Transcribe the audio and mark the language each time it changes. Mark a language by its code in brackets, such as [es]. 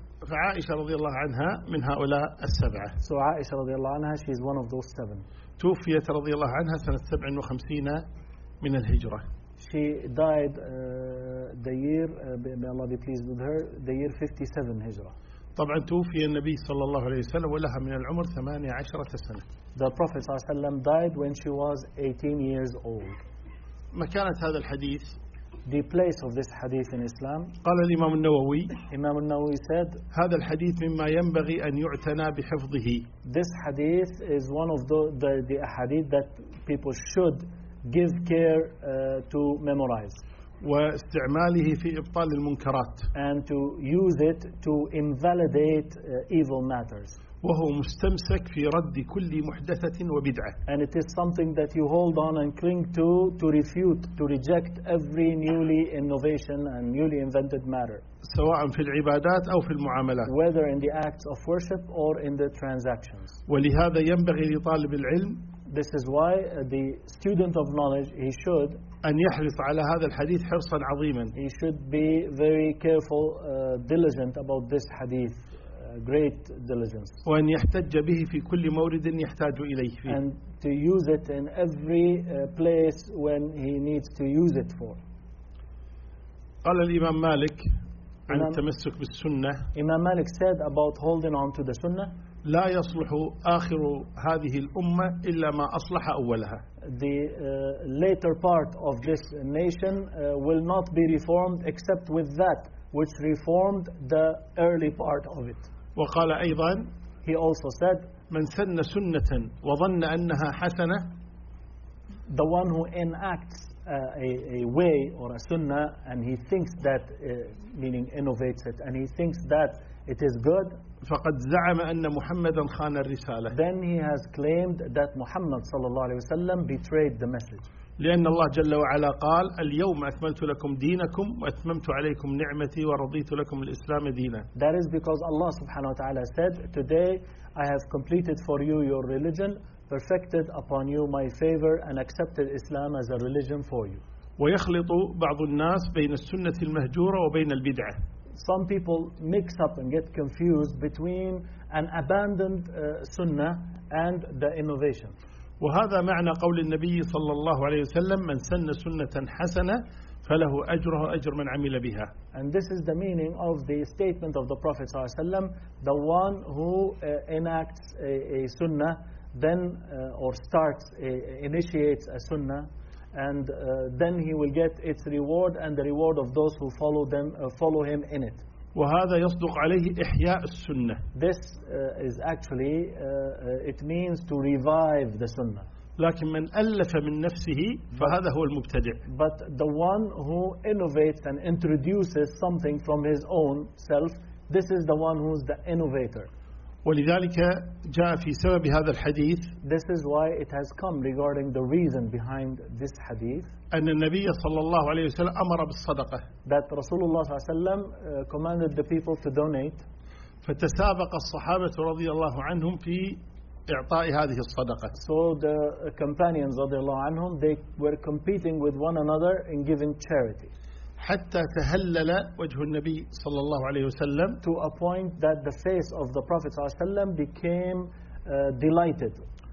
[ar] فعائشة رضي الله عنها من هؤلاء السبعة. [en] So Aisha [ar] رضي الله عنها, [en] she is one of those seven. [ar] توفيت رضي الله عنها سنة 57 من الهجرة. [en] She died the year, may Allah be pleased with her, the year 57 هجرة. [ar] طبعا توفي النبي صلى الله عليه وسلم ولها من العمر 18 سنة. [en] The Prophet [ar] صلى الله عليه وسلم [en] died when she was 18 years old. [ar] مكانة هذا الحديث. [en] The place of this hadith in Islam. [ar] قال الإمام النووي. [en] Imam al-Nawawi said. [ar] هذا الحديث مما ينبغي أن يعتنى بحفظه. [en] This hadith is one of the hadith that people should give care to memorize. [ar] واستعماله في إبطال المنكرات. [en] And to use it to invalidate evil matters. [ar] وهو مستمسك في رد كل محدثة وبدعة. [en] And it is something that you hold on and cling to refute, to reject every newly innovation and newly invented matter. [ar] سواء في العبادات أو في المعاملات. [en] Whether in the acts of worship or in the transactions. [ar] ولهذا ينبغي لطالب العلم. [en] This is why the student of knowledge, he should. [ar] أن يحرص على هذا الحديث حرصا عظيما. [en] He should be very careful, diligent about this hadith. Great diligence. [ar] وأن يحتج به في كل مورد يحتاج إليه فيه. [en] And to use it in every place when he needs to use it for. [ar] قال الإمام مالك عن التمسك بالسنة. [en] Imam Malik said about holding on to the Sunnah. [ar] لا يصلح آخر هذه الأمة إلا ما أصلح أولها. [en] The later part of this nation will not be reformed except with that which reformed the early part of it. [ar] وقال أيضا. [en] He also said. [ar] من سن سنة وظن أنها حسنة. [en] The one who enacts a way or a sunnah and he thinks that, meaning innovates it, and he thinks that it is good. [ar] فقد زعم أن محمدا خان الرسالة. [en] Then he has claimed that Muhammad [ar] صلى الله عليه وسلم [en] betrayed the message. [ar] لأن الله جل وعلا قال اليوم أكملت لكم دينكم وأتممت عليكم نعمتي ورضيت لكم الإسلام دينا. [en] That is because Allah [ar] سبحانه وتعالى [en] said today I have completed for you your religion, perfected upon you my favor and accepted Islam as a religion for you. [ar] ويخلط بعض الناس بين السنة المهجورة وبين البدعة. [en] Some people mix up and get confused between an abandoned sunnah and the innovation. [ar] وهذا معنى قول النبي صلى الله عليه وسلم من سن سنة حسنة فله أجره أجر من عمل بها. [en] And this is the meaning of the statement of the Prophet [ar] صلى الله عليه وسلم, [en] the one who enacts a sunnah, then or starts initiates a sunnah. And then he will get its reward and the reward of those who follow them follow him in it. [ar] وهذا يصدق عليه إحياء السنة. [en] This is actually it means to revive the sunnah. [ar] لكن من ألف من نفسه فهذا هو المبتدع. [en] But the one who innovates and introduces something from his own self, this is the one who's the innovator. [ar] ولذلك جاء في سبب هذا الحديث. [en] This is why it has come regarding the reason behind this hadith. [ar] أن النبي صلى الله عليه وسلم أمر بالصدقة. [en] That [ar] رسول الله صلى الله عليه وسلم [en] commanded the people to donate. [ar] فتسابق الصحابة رضي الله عنهم في إعطاء هذه الصدقة. [en] So the companions [ar] رضي الله عنهم [en] they were competing with one another in giving charity. [ar] حتى تهلل وجه النبي صلى الله عليه وسلم. [en] To a point that the face of the Prophet [ar] صلى الله عليه وسلم [en] became delighted.